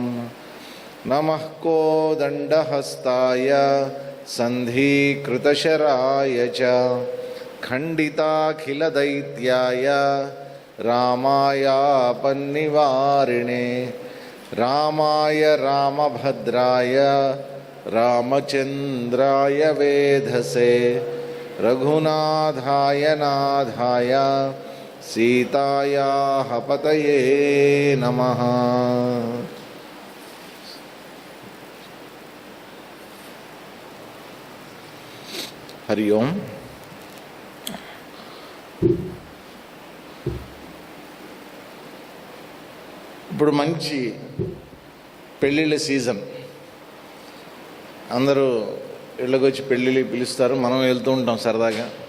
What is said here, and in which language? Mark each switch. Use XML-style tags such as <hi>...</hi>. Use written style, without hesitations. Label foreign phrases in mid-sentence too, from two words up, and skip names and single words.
<sa>नमः कोदण्डहस्ताय सन्धिकृतशराय च खण्डिताखिलदैत्याय रामायापन्निवारिणे रामाय रामभद्राय रामचन्द्राय वेधसे रघुनाथाय नाथाय सीतायाः पतये नमः। हरि ओम।</sa> <te>ఇప్పుడు మంచి పెళ్ళిళ్ళ సీజన్. అందరూ ఇళ్ళకి వచ్చి పెళ్ళిళ్ళు పిలుస్తారు, మనం వెళ్తూ ఉంటాం సరదాగా.</te>